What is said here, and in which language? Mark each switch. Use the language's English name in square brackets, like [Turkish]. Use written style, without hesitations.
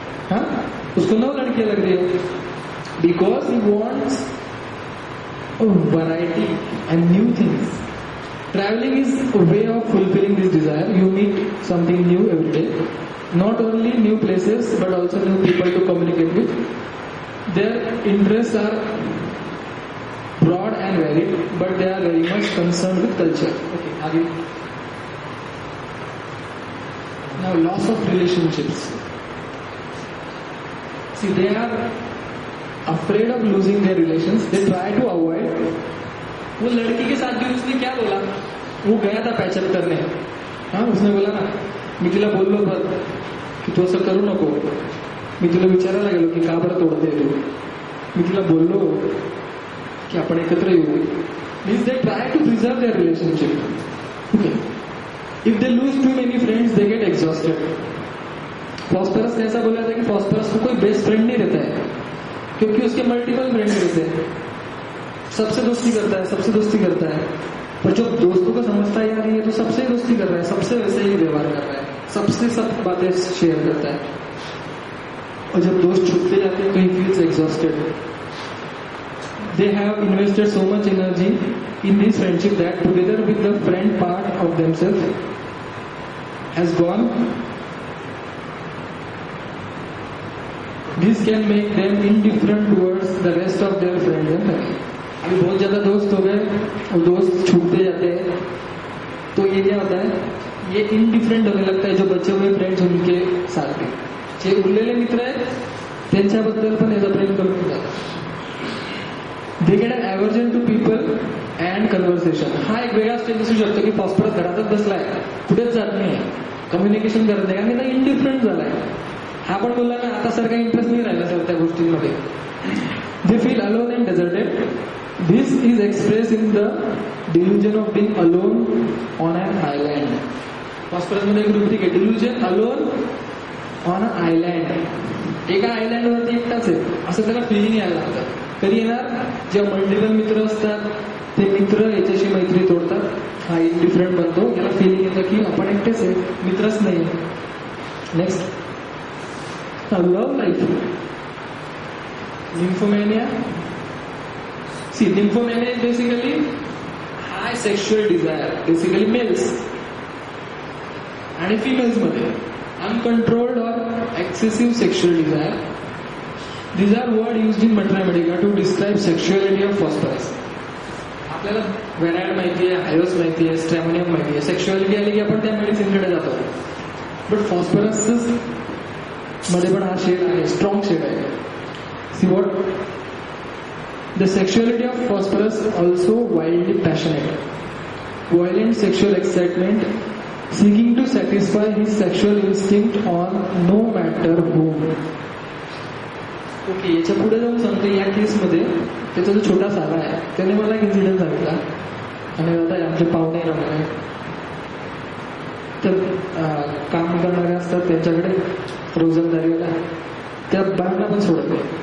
[Hindi] हाँ, उसको 9 लड़कियां लग रही है [English] Because he wants variety and new things. Travelling is a way of fulfilling this desire. You meet something new every day, not only new places but also new people to communicate with. Their interest are broad and varied, but they are very much concerned with culture. Okay, आगे. Now, loss of relationships. See, they are afraid of losing their relations. They try to avoid. [Hindi] वो लड़की के साथ भी उसने क्या बोला? वो गया था पैचअप करने. हाँ, उसने बोला ना [Marathi] मी तिला बोललो बरं की तू असं करू नको. मी तुला विचारायला गेलो की का बरं तोडते तू. मी तिला बोललो कि आपण एकत्र येऊ. [English] Means they try to preserve their relationship. Okay, if they lose too many friends they get exhausted. [Hindi] Phosphorus ने ऐसा बोला था कि फॉस्फोरस को कोई बेस्ट फ्रेंड नहीं रहता है क्योंकि उसके मल्टीपल फ्रेंड रहते हैं. सबसे दोस्ती करता है, सबसे दोस्ती करता है, पर जब दोस्तों को समझता है यार ये तो सबसे दोस्ती कर रहा है, सबसे वैसे ही व्यवहार कर रहा है, सबसे सब बातें शेयर करता है, और जब दोस्त छूटते जाते हैं तो [English] He feels exhausted. they have invested so much energy in this friendship that together with the friend part of themselves has gone. This can make them indifferent towards the rest of their friends and family. [Hindi] अभी बहुत ज्यादा दोस्त हो गए और दोस्त छूटते जाते हैं, तो ये क्या होता है, ये इनडिफरेंट होने लगता है जो बचे हुए फ्रेंड्स उनके साथ के. [Marathi] जे उरलेले मित्र आहेत त्यांच्याबद्दल पण याचा प्रेम करून जातात. [English] They get an aversion to people and conversation. [Marathi] हा एक वेगळा स्टेज असू शकतो की फॉस्फरस घरातच बसलाय, कुठेच जात नाही, कम्युनिकेशन करत नाही, कारण त्याचा इनडिफरंट झालाय. हा पण बोलला ना, आता सारखा इंटरेस्ट नाही राहिला सर त्या गोष्टींमध्ये. [English] They feel alone and deserted. This is express in the delusion of being alone on an island. [Marathi] फॉस्फरसमध्ये एक रुब्रिक आहे, delusion alone on a island. एका आयलँडवरती एकटाच आहे असं त्याला फिलिंग यायला लागतं. कधी येणार, जेव्हा मल्टिपल मित्र असतात ते मित्र याच्याशी मैत्री तोडतात, हा इनडिफरंट बनतो, याला फिलिंग येतं की आपण एकटेच आहे, मित्रच नाही. [English] Next, love life. Nymphomania. See, nymphomania is basically high sexual desire, basically males and females मध्ये uncontrolled or excessive sexual desire. These are words used in Mathematics to describe sexuality of phosphorus. [Marathi] आपल्याला व्हेराइड माहिती आहे, हायरोस माहिती आहे, स्ट्रॅमोनियम माहिती आहे. Sexuality आली की आपण त्या मेडिसिनकडे जातो. बट फॉस्फरस मध्ये पण हा शेड आहे, स्ट्रॉंग शेड आहे. [English] See what the sexuality of phosphorus also wildly passionate, violent sexual excitement, seeking to satisfy his sexual instinct on no matter whom. [Marathi] Okay, याच्या पुढे जाऊन सांगतो, या केसमध्ये त्याचा जो छोटा साला आहे त्याने मला एक इन्सिडेंट सांगितला. आणि आता आमचे पाहुणे राहणार तर काम करणारे असतात त्यांच्याकडे रोजंदारीला, त्या बाळांना पण सोडत नाही.